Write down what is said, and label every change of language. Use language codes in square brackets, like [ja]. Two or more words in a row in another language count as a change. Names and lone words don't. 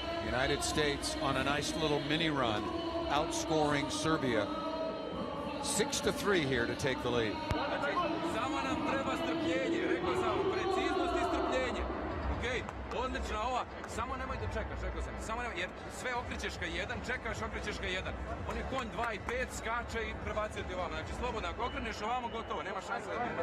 [en] United States on a nice little mini run, outscoring Serbia 6-3 here to take the lead. [sr] Znači, samo nam treba strpljenje, rekao sam, preciznost i strpljenje. Okej, odlična ova, samo nemoj da čekaš, rekao sam, samo nemoj, jer sve okrećeš ka jedan, čekaš, okrećeš ka jedan. On je konj 2 i 5, skače i prebacio ti ovamo. Znači, slobodno, ako okreneš ovamo, gotovo, nema šanse da ti...